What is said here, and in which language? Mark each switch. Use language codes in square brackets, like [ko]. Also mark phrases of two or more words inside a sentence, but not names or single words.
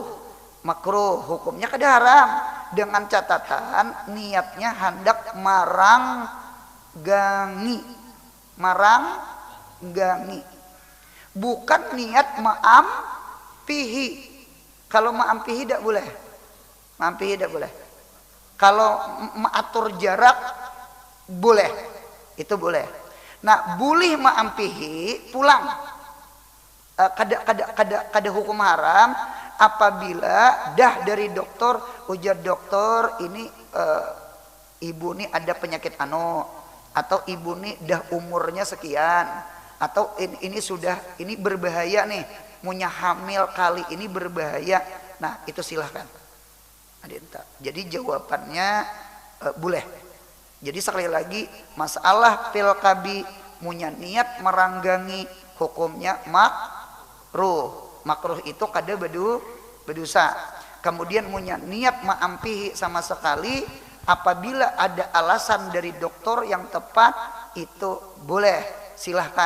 [bjn] Makruh hukumnya kada haram, dengan catatan niatnya hendak maranggangi. Maranggangi. Bukan niat ma'ampihi. Kalau ma'ampihi tidak boleh. Ma'ampihi tidak boleh. Kalau mengatur jarak boleh. Itu boleh. Nah, boleh ma'ampihi pulang. Kada hukum haram apabila dah dari dokter, ujar dokter ini ibu ini ada penyakit atau ibu ini dah umurnya sekian, atau ini sudah ini berbahaya nih, punya hamil kali ini berbahaya. Nah, itu silahkan. Jadi jawabannya boleh. Jadi sekali lagi masalah fil kabi punya niat meranggangi hukumnya makruh. Makruh itu kada berdosa. Kemudian punya niat ma'ampihi sama sekali apabila ada alasan dari dokter yang tepat itu boleh, silahkan.